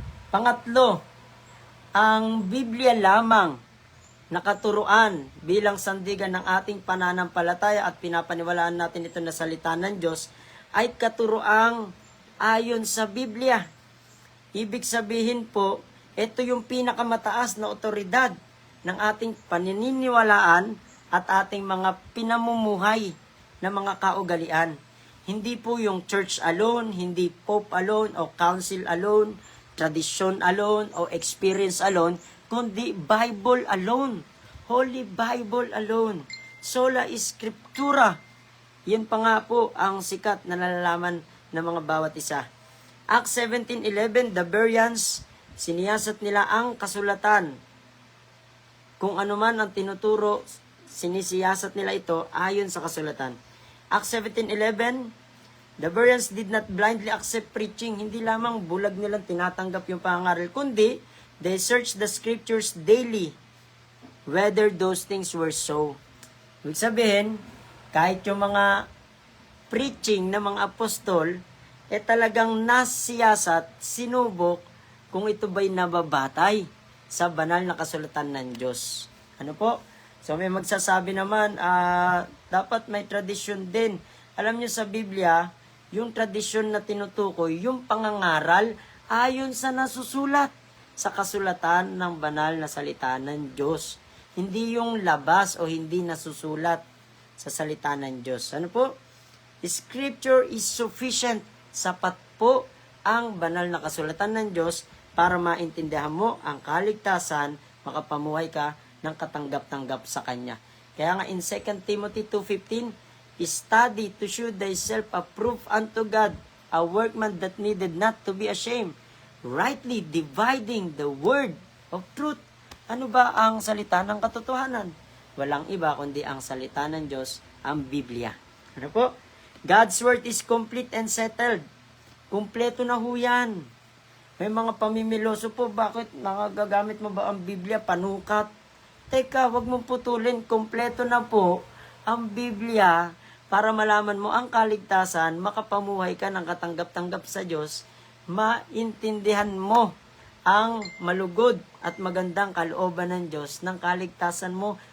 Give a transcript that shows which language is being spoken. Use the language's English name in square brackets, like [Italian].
[Filipino] Pangatlo, ang Biblia lamang nakaturuan bilang sandigan ng ating pananampalataya at pinapaniwalaan natin ito na salita ng Diyos ay katuruang ayon sa Biblia. Ibig sabihin po, ito yung pinakamataas na otoridad ng ating paniniwalaan at ating mga pinamumuhay na mga kaugalian. Hindi po yung [English] church alone, hindi pope alone o council alone, tradition alone o experience alone, kundi Bible alone. Holy Bible alone. Sola Scriptura. [Filipino] Yan pa nga po ang sikat na nalalaman ng mga bawat isa. Acts 17:11, the Bereans, siniyasat nila ang kasulatan. Kung ano man ang tinuturo, sinisiyasat nila ito ayon sa kasulatan. [English] Acts 17:11, the Bereans did not blindly accept preaching. [Filipino] Hindi lamang bulag nilang tinatanggap yung pangaral, kundi [English] they searched the scriptures daily whether those things were so. [Filipino] Ibig sabihin, kahit yung mga preaching ng mga apostol, talagang nasiyasat, sinubok, kung ito ba'y nababatay sa banal na kasulatan ng Diyos. Ano po? So may magsasabi naman, dapat may tradisyon din. Alam niyo sa Biblia, yung tradisyon na tinutukoy, yung pangangaral, ayon sa nasusulat sa kasulatan ng banal na salita ng Diyos. Hindi yung labas o hindi nasusulat sa salita ng Diyos. Ano po? [English] Scripture is sufficient. [Filipino] Sapat po ang banal na kasulatan ng Diyos para maintindihan mo ang kaligtasan, makapamuhay ka ng katanggap-tanggap sa Kanya. Kaya nga [English] in 2 Timothy 2:15, study to show thyself approved unto God, a workman that needed not to be ashamed, rightly dividing the word of truth. [Filipino] Ano ba ang salita ng katotohanan? Walang iba kundi ang salita ng Diyos, ang Biblia. Ano po? [English] God's word is complete and settled. [Filipino] Kumpleto na ho yan. May mga pamimiloso po, bakit nakagagamit mo ba ang Biblia? Panukat. Teka, wag mong putulin. Kumpleto na po ang Biblia para malaman mo ang kaligtasan, makapamuhay ka ng katanggap-tanggap sa Diyos, maintindihan mo ang malugod at magandang kalooban ng Diyos ng kaligtasan mo.